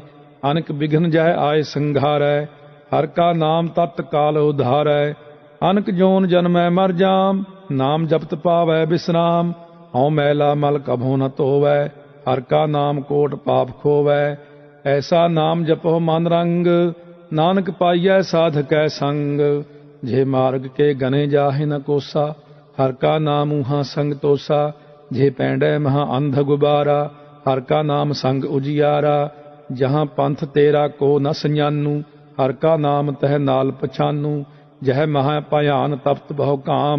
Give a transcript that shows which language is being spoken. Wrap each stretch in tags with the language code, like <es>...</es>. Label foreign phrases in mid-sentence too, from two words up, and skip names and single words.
<pa>ਅਨਕ ਬਿਘਨ ਜਹ ਆਏ ਸੰਘਾਰੈ, ਹਰ ਕਾ ਨਾਮ ਤਤ ਕਾਲ ਉਧਾਰੈ। ਅਨਕ ਜੋਨ ਜਨਮੈ ਮਰ ਜਾਮ, ਨਾਮ ਜਪਤ ਪਾਵੈ ਬਿਸਰਾਮ। ਹਉ ਮੈਲਾ ਮਲ ਕਭੋ ਨ ਧੋਵੈ, ਹਰ ਕਾ ਨਾਮ ਕੋਟ ਪਾਪ ਖੋਵੈ। ਐਸਾ ਨਾਮ ਜਪੋ ਮਨ ਰੰਗ, ਨਾਨਕ ਪਾਈਐ ਸਾਧਕੈ ਸੰਗ। ਜਹ ਮਾਰਗ ਕੇ ਗਨੇ ਜਾਹਿ ਨ ਕੋਸਾ। ਹਰਿ ਕਾ ਨਾਮ ਊਹਾ ਸੰਗ ਤੋਸਾ, ਜਿਹ ਪੈਡੇ ਮਹਾ ਅੰਧ ਗੁਬਾਰਾ। ਹਰਿ ਕਾ ਨਾਮ ਸੰਗਿ ਉਜੀਆਰਾ, ਜਹਾ ਪੰਥਿ ਤੇਰਾ ਕੋ ਨ ਸਿਞਾਨੂ। ਹਰਿ ਕਾ ਨਾਮ ਤਹ ਨਾਲਿ ਪਛਾਨੂ, ਜਹ ਮਹਾ ਭਇਆਨ ਤਪਤਿ ਬਹੁ ਘਾਮ।</pa>